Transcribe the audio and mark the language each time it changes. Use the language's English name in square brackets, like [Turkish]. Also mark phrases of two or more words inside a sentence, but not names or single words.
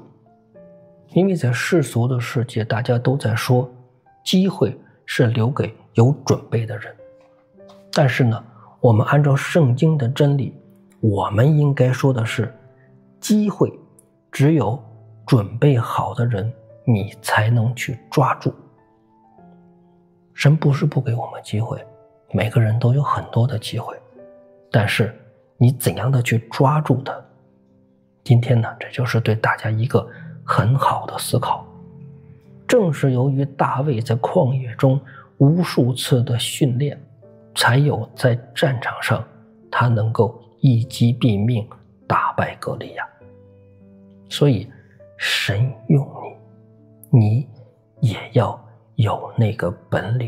[Chinese] 因为在世俗的世界，大家都在说机会是留给有準備的人，但是呢，我們按照聖經的真理，我們應該說的是，機會只有準備好的人你才能去抓住。神不是不給我們機會，每個人都有很多的機會，但是你怎樣的去抓住它？今天呢，這就是對大家一個很好的思考。正是由於大衛在曠野中無數次的訓練，才有在戰場上他能夠一擊斃命，打敗歌利亞。所以神用你，你也要有那個本領。